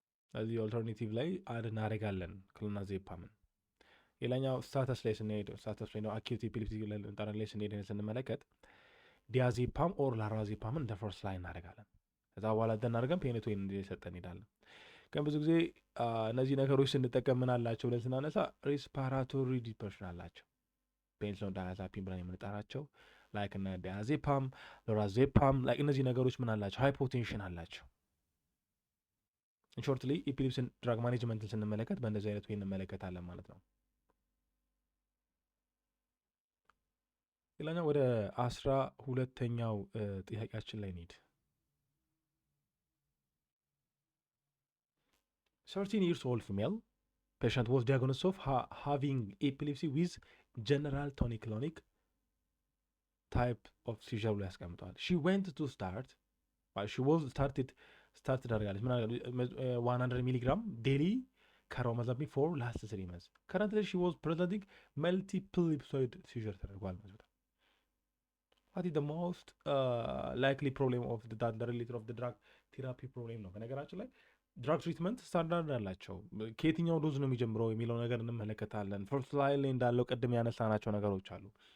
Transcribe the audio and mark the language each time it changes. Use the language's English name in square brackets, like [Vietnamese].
[Amharic] ስለዚህ ኦልተርኔቲቭ ላይ አድ እናደርጋለን ክሎናዜፓምን። ሌላኛው ስታተስ ላይ ስንሄድ ነው አኪዩት ኤፒሌፕሲ ላይ ስንመለከት ዲያዜፓም ኦር ላራዜፓምን እንደ ፈርስት ላይ እናደርጋለን። ከዛ በኋላ እናደርገን ፔኔቶይን እንዲሰጠን እንሄዳለን። ግን ብዙ ጊዜ እነዚህ ነገሮች ስንጠቀም ምን አላቸው ብለን ስናነሳ ሬስፓራቶሪ ዲፕሬሽን አላቸው። ፔንሲሎን ዳያዛፒን ብለን የምንጠራቸው ላይክ እነ ዲያዜፓም ሎራዜፓም ላይክ እነዚህ ነገሮች ምን አላቸው? ሃይፖቴንሽን አላቸው። ኢንሾርትሊ ኤፒሌፕሲን ድራግ ማኔጅመንትን ስንመለከት በእንደዚህ አይነት ወይ እንመለከታለን ማለት ነው። ሌላኛው ወደ 12ኛው ጥያቄያችን ላይ እንሂድ። [English] 13 years old female patient was diagnosed of having epilepsy with general tonic-clonic type of seizure [Amharic] ላይ ያስቀምጠዋል። [English] she went to start she was started [Amharic] አድርጋለች [English] 100 milligram daily carbamazepine for last 3 months. currently she was presenting multiple episode seizure [Amharic] ተደርጓል ማለት ነው። [English] what is the most likely problem of the related of the drug therapy problem [Amharic] ነው። በነገራችን ላይ ድራግ ትሪትመንት ስታንዳርድ አላቸው። ከየትኛው ዶዝ ነው የሚጀምረው የሚለው ነገር እንመለከታለን። ፈርስት ላይን ላይ እንዳለው ቅድም ያነሳናቸው ነገሮች አሉ።